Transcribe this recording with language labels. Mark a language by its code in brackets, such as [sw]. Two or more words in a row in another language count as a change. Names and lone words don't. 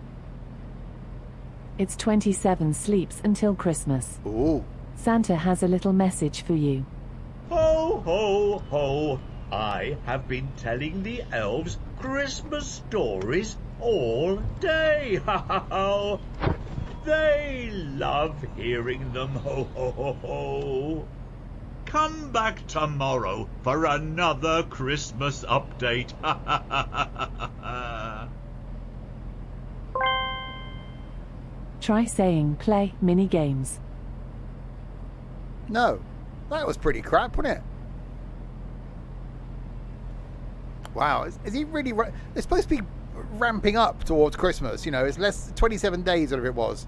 [en] It's 27 sleeps until Christmas. Ooh. Santa has a little message for you. Ho, ho, ho. I have been telling the elves Christmas stories all day. Ha, ha, ha. They love hearing them. Ho, ho, ho, ho. Come back tomorrow for another Christmas update. Ha, ha, ha, ha, ha, ha. Try saying play mini games. No, that was pretty crap, wasn't it? Wow, is he really? It's supposed to be ramping up towards Christmas. You know, it's less 27 days, whatever it was.